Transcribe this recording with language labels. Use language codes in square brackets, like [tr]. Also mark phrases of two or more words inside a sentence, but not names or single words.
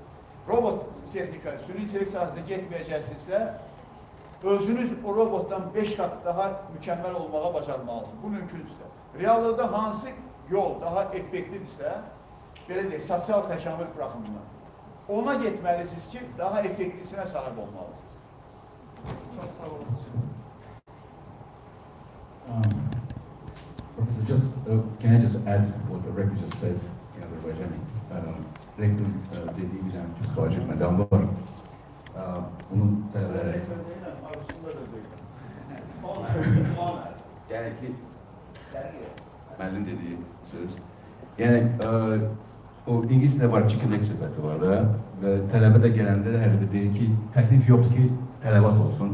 [az] Robot texnika, süni intellekt sahəsində getməyəcəksinizsə, özünüz o robotdan 5 qat daha mükəmməl olmağa bacarmalısınız. Bu mümkündürsə. Reallıqda hansı yol daha effektivdirsə, belə deyək, sosial təkamül baxımından, ona getməlisiniz ki, daha effektivsinə sahib olmalısınız. Çox sağ olun. [en] Professor, can I just add what the rector just said in Azerbaijani? [tr] Rektörün dediği bizden çok bahsetmeden var. [az] Bunun tələbələri... Yəni ki, müəllim dediyi söz. Yəni, o İngilizcədə var, [en] chicken leg [az] söhbəti var da və tələbə də gələndə hər də deyir ki, təklif yoxdur ki, tələbat olsun.